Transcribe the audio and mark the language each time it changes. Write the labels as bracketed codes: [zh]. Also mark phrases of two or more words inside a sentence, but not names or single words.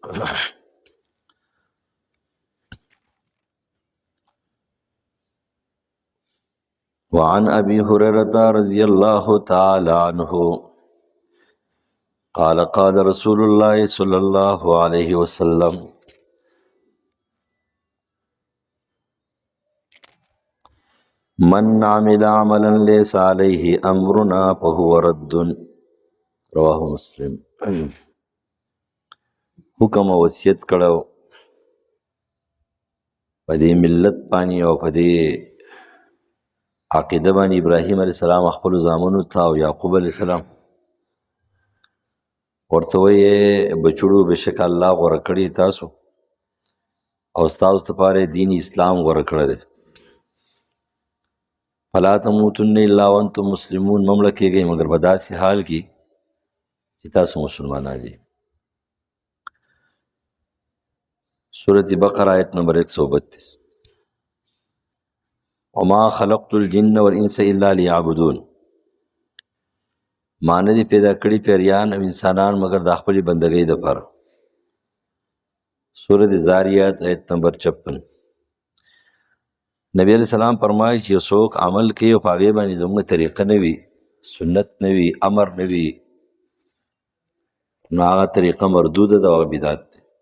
[ar] وعن أبي هريرة رضي الله تعالى عنه قال قال رسول الله صلى الله عليه وسلم من عمل عملا ليس عليه أمرنا فهو رد. رواه مسلم. [ps] حکم وصیت کړو په دې ملت باندې او په دې عقیده باندې ابراهیم [ar] علیه السلام [ps] خپل زامنو ته او یعقوب [ar] علیه السلام [ps] ورته وایي بچړو بشک الله غوره کړی تاسو او ستاسو لپاره دین اسلام غوره کړی دی. [ar] فلا تموتن الا وانتم مسلمون. [ps] ممړه کېږئ مګر په داسې حال کې چې تاسو مسلمانان دي. سورة بقره آیت نمبر 132. [ar] وما خلقت الجن والانس الا ليعبدون. [ps] ما نه دي پیدا کړي پیریان او انسانان مګر د خپل بندګۍ لپاره. سورة زاریات آیت نمبر 56. نبی [ar] علیہ السلام [ps] فرمایي چې څوک عمل کوي او په هغې باندې زموږ طریقه نه وي، سنت نه وي، امر نه وي، نو هغه طریقه مردوده ده او هغه بدعت دی.